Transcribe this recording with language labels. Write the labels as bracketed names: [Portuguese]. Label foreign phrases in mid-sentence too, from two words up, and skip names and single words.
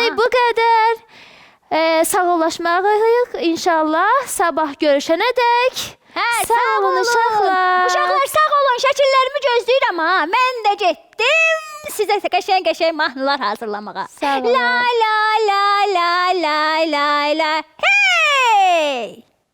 [Azerbaijani] günlük bu qədər. Sağollaşmalıyıq inşallah. Sabah görüşənə dək. Hə, Sağ olun uşaqlar. Uşaqlar sağ olun, şəkillərimi gözləyirəm ha. Mən də getdim sizə qəşəng-qəşəng mahnılar hazırlamağa. Sağ olun. La la la la la la la. Hey!